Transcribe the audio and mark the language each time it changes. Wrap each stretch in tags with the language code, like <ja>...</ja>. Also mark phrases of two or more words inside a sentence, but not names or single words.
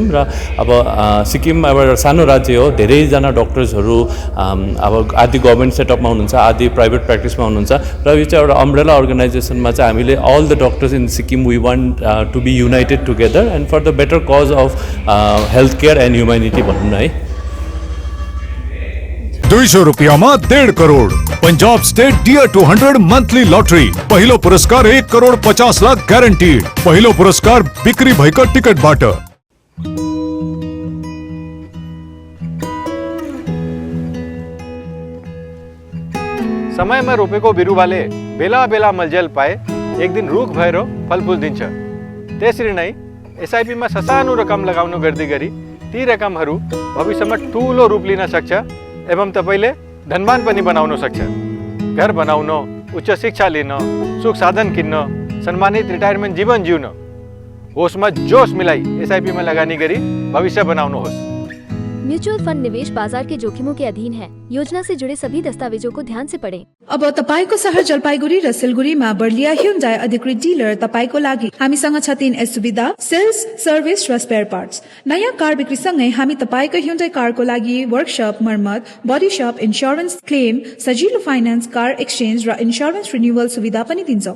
<ne>र अब सिक्किम अब एउटा सानो राज्य हो, धेरैजना डक्टर्सहरू अब आदि</ne> <en>government setup</en> <ne>हुनुहुन्छ, आदि</ne> <en>private practice</en> <ne>हुनुहुन्छ. र यो चाहिँ एउटा</ne> <en>umbrella organisation</en> <ne>चाहिँ हामीले</ne> <en>all the doctors in Sikkim we want to be united together and for the better cause of health care and humanity</en> <ne>भनौँ न है. 200 रुपयामा 1.5 करोड. पंजाब स्टेट डियर 200 मंथली लॉटरी. पहिलो पुरस्कार 1 करोड 50 लाख ग्यारेन्टीड. पहिलो पुरस्कार बिक्री भएका टिकटबाट. समयमा रोपेको बिरुवाले बेला बेला मलजल पाए एक दिन रुख भएर फलफुल दिन्छ. त्यसरी नै एसआइपीमा ससानो रकम लगाउनु गर्दै गरी ती रकमहरू भविष्यमा ठुलो रूप लिन सक्छ एवं तपाईले धनवान पनि बनाउन सक्छ. घर बनाउन, उच्च शिक्षा लिन, सुख साधन किन्न, सम्मानित रिटायरमेन्ट जीवन जिउन, होसमा जोस मिलाई एसआईपी में लगानी गरी भविष्य बनाउनुहोस्।</ne> <hi>म्यूचुअल फंड निवेश बाजार के जोखिमों के अधीन है। योजना से जुड़े सभी दस्तावेजों को ध्यान से पढ़ें।</hi> <ne>अब तपाईको शहर जलपाइगुडी र सिलगुडीमा बर्लिया ह्युन्डाई अधिकृत डिलर तपाईको लागि हामीसँग छ 3S सुविधा, सेल्स, सर्भिस र</ne> <en>spare parts.</en> <ne>नयाँ कार बिक्री सँगै हामी तपाईको ह्युन्डाई कारको लागि वर्कशप, मर्मत,</ne> <en>body shop, insurance claim,</en> <ne>सजिलो फाइनान्स,</ne> <en>car exchange</en> <ne>र</ne> <en>insurance renewal</en> <ne>सुविधा पनि दिन्छौं।</ne>